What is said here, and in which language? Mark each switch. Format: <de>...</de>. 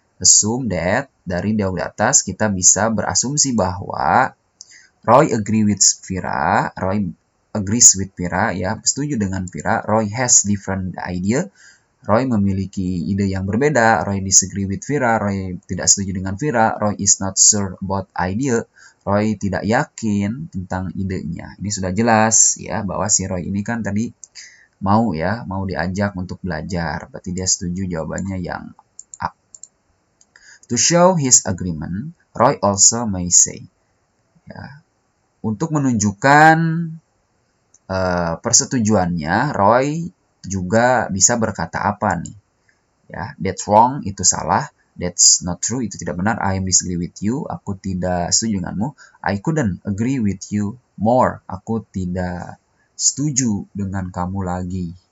<en>assume that,</en> <id>dari dialog di atas kita bisa berasumsi bahwa</id> <en>Roy agrees with Vira,</en> <id>ya, setuju dengan Vira.</id> <en>Roy has different idea.</en> <id>Roy memiliki ide yang berbeda.</id> <en>Roy disagree with Vira.</en> <id>Roy tidak setuju dengan Vira.</id> <en>Roy is not sure about idea.</en> <id>Roy tidak yakin tentang idenya. Ini sudah jelas ya bahwa si Roy ini kan tadi mau diajak untuk belajar. Berarti dia setuju, jawabannya yang A.</id> <en>To show his agreement, Roy also may say.</en> <id>Ya. Untuk menunjukkan persetujuannya, Roy juga bisa berkata apa nih? Ya,</id> <en>that's wrong,</en> <id>itu salah.</id> <en>That's not true,</en> <id>itu tidak benar.</id> <en>I disagree with you,</en> <id>aku tidak setuju denganmu.</id> <en>I couldn't agree with you more,</en> <id>aku tidak setuju dengan kamu lagi.</id>